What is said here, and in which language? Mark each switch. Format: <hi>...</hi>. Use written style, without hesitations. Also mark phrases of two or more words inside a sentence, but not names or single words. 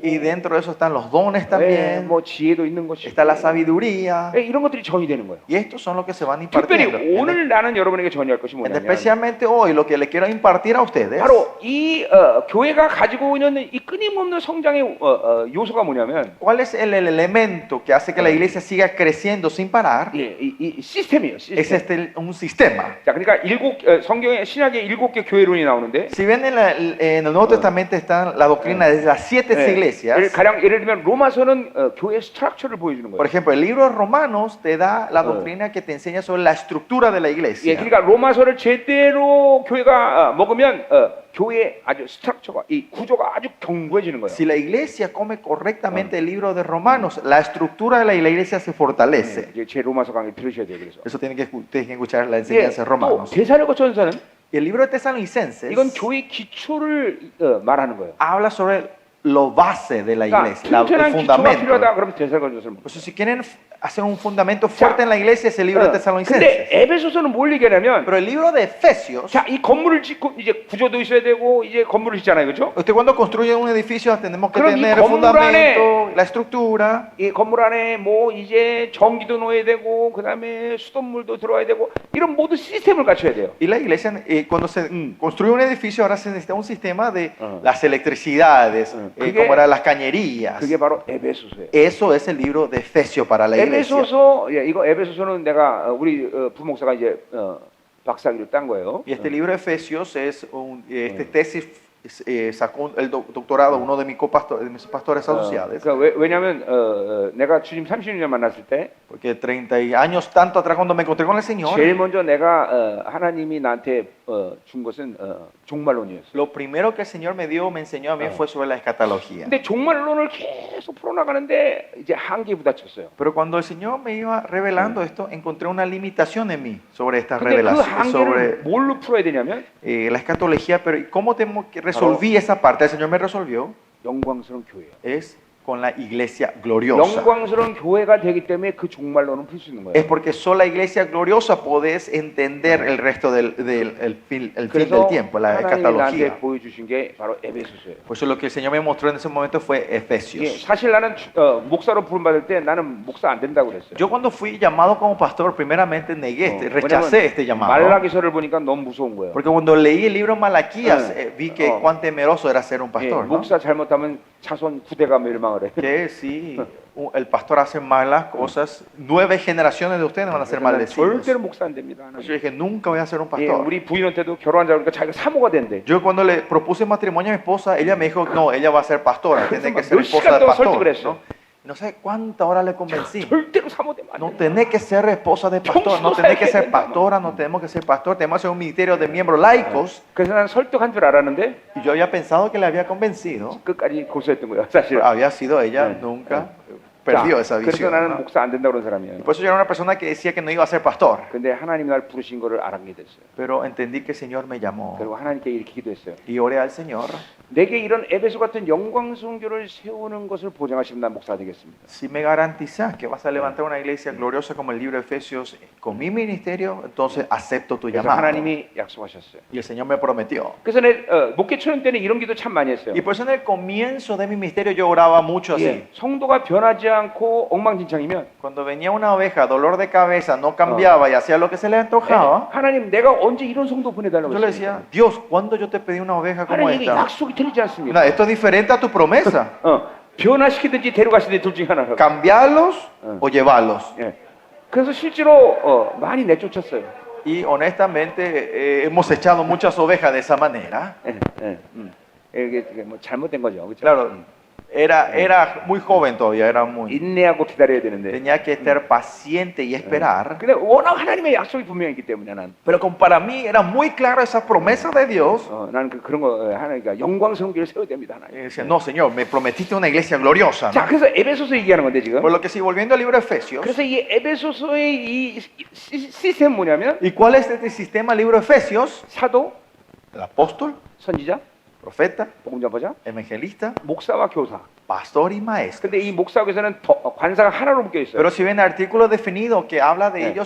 <es>Y dentro de eso están los dones</es> <ko>예,</ko> <es>también,</es> <ko>뭐 지혜도 있는 것이고</ko> <es>está la sabiduría.</es> <ko>예, 이런 것들이 전이 되는 거예요.</ko> <es>Y estos son los que se van</es> <ko>특별히</ko> <es>impartiendo.</es> <ko>오늘 나는 여러분에게 전이할 것이 뭐냐면</ko> <es>Especialmente hoy, lo que le quiero impartir a ustedes,</es> <ko>바로 이 교회가 가지고 있는 이 끊임없는 성장의 요소가 뭐냐면</ko> <es>¿cuál es el elemento que hace que la iglesia siga creciendo sin parar?</es> <ko>예, 이 시스템이에요.</ko> <es>Es</es> <ko>시스템.</ko> <es>un sistema.</es> <ko>자, 그러니까 성경에 신약에 7개 교회론이 나오는데</ko> <es>Si ven en el Nuevo Testamento está la doctrina de las 7</es> <ko>예,</ko> <es>iglesias.</es> <ko>가령 예를 들면 로마서는 교회 스트럭처를 보여주는</ko> <es>Por</es> <ko>거예요.</ko> <es>ejemplo, el libro de Romanos te da la doctrina que te enseña sobre la estructura de la</es> <ko>예,</ko> <es>iglesia.</es> <ko>그러니까 로마서를 제대로 교회가 먹으면 교회의 아주 스트럭처가 이 구조가 아주 견고해지는 거예요.</ko> <es>Si la iglesia come correctamente el libro de Romanos, la estructura de la iglesia se fortalece.</es> <ko>이제 제 로마서 강의 들으셔야 돼요. 그래서</ko> <es>Eso tienen que escuchar la</es> <ko>예,</ko> <es>enseñanza de</es> <ko>또</ko> <es>Romanos.</es> <ko>데살로니가 전서는</ko> <es>Y el libro de Tesalonicenses</es> <ko>이건 교회 기초를 말하는 거예요.</ko> <es>habla sobre lo base de la</es> <ko>그러니까</ko> <es>iglesia, el</es> <ko>튼튼한 기초가</ko> <es>fundamento.</es> <ko>필요하다. 그럼 데살로니가 전서를</ko> <es>Pues si quieren hacer un fundamento fuerte en la iglesia, es el libro de</es> <ko>근데</ko> <es>Tesalonicenses.</es> <ko>에베소서는 뭘 얘기하냐면</ko> <es>Pero el libro de Efesios,</es> <ko>자, 이 건물을 짓고 이제 구조도 있어야 되고 이제 건물을 짓잖아요. 그렇죠?</ko> <es>usted cuando construye un edificio tenemos que</es> <ko>그럼 이</ko> <es>tener el</es> <ko>건물</ko> <es>fundamento, la estructura.</es> <ko>이 건물 안에 뭐 이제 전기도 넣어야 되고 그다음에 수돗물도 들어와야 되고 이런 모든 시스템을 갖춰야 돼요.</ko> <es>Y la iglesia, cuando se construye un edificio, ahora se necesita un sistema de Ah. las electricidades,</es> <ko>그게-</ko> <es>como eran las cañerías.</es> <ko>그게 바로 에베소서예요.</ko> <es>Eso es el libro de Efesios para la iglesia.</es> <ko>에베소서 예, 이거 에베소서는 내가 우리 부목사가 이제 박사학위를 딴 거예요.</ko> <es>Y este libro de Efesios es este tesis sacó el doctorado uno de mis pastores asociados.</es> <ko>그러니까 왜냐하면 내가 주님 30년 만났을 때</ko> <es>Porque 30 años tanto atrás cuando me encontré con el Señor,</es> <ko>제일 먼저 내가 하나님이 나한테 준 것은 종말론이었어요.</ko> <es>lo primero que el Señor me enseñó a mí fue sobre la escatología.</es> <ko>근데 종말론을 계속 풀어나가는데 이제 한계에 부딪혔어요.</ko> <es>Pero cuando el Señor me iba revelando esto, encontré una limitación en mí sobre esta</es> <ko>근데 그</ko> <es>revelación, sobre</es> <ko>한계를 뭘로 풀어야 되냐면</ko> <es>la escatología. Pero ¿cómo tenemos que resolví esa parte? El Señor me resolvió.</es> <ko>영광스러운 교회예요.</ko> <es>Es con la iglesia gloriosa.</es> <ko>영광스러운 교회가 되기 때문에 그 종말론은 풀 수 있는</ko> <es>Es</es> <ko>거예요.</ko> <es>porque solo la iglesia gloriosa podés entender el resto del fin del</es> <ko>그래서</ko> <es>tiempo, la</es> <ko>하나님이 나한테</ko> <es>escatología.</es> <ko>보여주신 게 바로 에베소서예요.</ko> <es>Por eso lo que el Señor me mostró en ese momento fue</es> <ko>예,</ko> <es>Efesios.</es> <ko>사실 나는 목사로 부름 받을 때 나는 목사 안 된다고 그랬어요.</ko> <es>Yo cuando fui llamado como pastor, primeramente negué, rechacé este llamado.</es> <ko>말라기서를 보니까 너무 무서운 거예요.</ko> <es>Porque cuando leí el libro Malaquías, vi que Oh. cuán temeroso era ser un</es> <ko>예,</ko> <es>pastor, ¿no?</es> <ko>목사 잘못하면 자손 9대가 멸망을 해.</ko> <es>Que si el pastor hace malas cosas, 9 generaciones de ustedes van a ser</es> <ko>난</ko> <es>maldecidos.</es> <ko>절대로 목사 안 됩니다.</ko> <es>Pues yo dije, nunca voy a ser un</es> <ko>예,</ko> <es>pastor.</es> <ko>우리 부인한테도 결혼하자 그러니까 자기가 사모가 된대.</ko> <es>Yo cuando le propuse matrimonio a mi esposa, ella me dijo, no, ella va a ser pastora, tiene que ser</es> <ko>몇</ko> <es>esposa</es> <ko>시간</ko> <es>de</es> <ko>동안 설득을</ko> <es>pastor.</es> <ko>했어.</ko> <es>¿No? No sé cuántas horas le convencí.</es> <ko>절대로 사모되면 안</ko> <es>No</es> <ko>돼.</ko> <es>tenés que ser esposa de pastor, no tenés que ser pastora, no tenemos que ser pastor, tenemos que ser un ministerio de miembros laicos.</es> <ko>그래서 난 설득한 줄 알았는데</ko> <es>Y yo había pensado que le había convencido,</es> <ko>끝까지 고소했던 거야 사실.</ko> <es>pero había sido ella, nunca perdió esa</es> <ko>그래서</ko> <es>visión.</es> <ko>나는</ko> <es>¿no?</es> <ko>목사 안 된다고 그런 사람이에요.</ko> <es>Por eso yo era una persona que decía que no iba a ser pastor,</es> <ko>근데 하나님이 날 부르신 거를 알게 됐어요.</ko> <es>pero entendí que el Señor me llamó</es> <ko>그리고 하나님께 이렇게 기도했어요.</ko> <es>y oré al Señor.</es> <ko>내게 이런 에베소 같은 영광스러운 교를 세우는 것을 보장하시면 난 목사가 되겠습니다.</ko> <es>Si me garantizas que vas a levantar una iglesia gloriosa como el libro de Efesios con mi ministerio, entonces acepto tu</es> <ko>그래서</ko> <es>llamado.</es> <ko>하나님이 약속하셨어요.</ko> <es>Y el Señor me prometió.</es> <ko>그래서 내 목회 초년 때는 이런 기도 참 많이 했어요.</ko> <es>Y por eso en el comienzo de mi ministerio yo oraba mucho así.</es> <ko>예, 성도가 변하지 않고 엉망진창이면</ko> <es>Cuando venía una oveja, dolor de cabeza, no cambiaba y hacía lo que se le antojaba,</es> <ko>하나님 내가 언제 이런 성도 보내달라고</ko> <es>yo le</es> <ko>했어요.</ko> <es>decía, Dios, ¿cuándo yo te pedí una oveja como</es> <ko>하나님 이게</ko> <es>esta?</es> <ko>약속이 틀리지</ko> <es>No,</es> <ko>않습니까?</ko> <es>esto es diferente a tu promesa.</es> <ko>변화시키든지 데려가시든지 둘 중에 하나라고.</ko> <es>Cambiarlos o llevarlos.</es> <ko>예. 그래서 실제로 많이 내쫓았어요.</ko> <es>Y honestamente hemos echado muchas ovejas de esa manera.</es> <ko>이게 뭐 잘못된 거죠. 그렇죠?</ko> <es>Claro, era muy joven todavía, era muy...</es> <ko>인내하고 기다려야 되는데.</ko> <es>Tenía que estar paciente y esperar.</es> <ko>근데 워낙 하나님의 약속이 분명히 있기 때문에 나는.</ko> <es>Pero como para mí era muy claro esa promesa de Dios,</es> <ko>나는 그런 거 하나니까 영광스러운 길을 세워야 됩니다 하나님.</ko> <es>decía, no, Señor, me prometiste una iglesia gloriosa,</es> <ko>자,</ko> <es>¿no?</es> <ko>그래서 에베소서 얘기하는 건데 지금.</ko> <es>Por lo que sí, volviendo al libro de Efesios,</es> <ko>그래서 이 에베소서의 이 시스템 뭐냐면</ko> <es>¿y cuál es este sistema del libro de Efesios?</es> <ko>사도,</ko> <es>El apóstol,</es> <ko>선지자,</ko> <es>profeta,</es> <ko>복음 전파자,</ko> <es>evangelista,</es> <ko>목사와 교사.</ko> <es>pastor y maestro.</es> <ko>근데 이 목사와 교사는 관사가 하나로 묶여 있어요.</ko> <es>Pero si ven artículos definidos que habla de ellos,</es>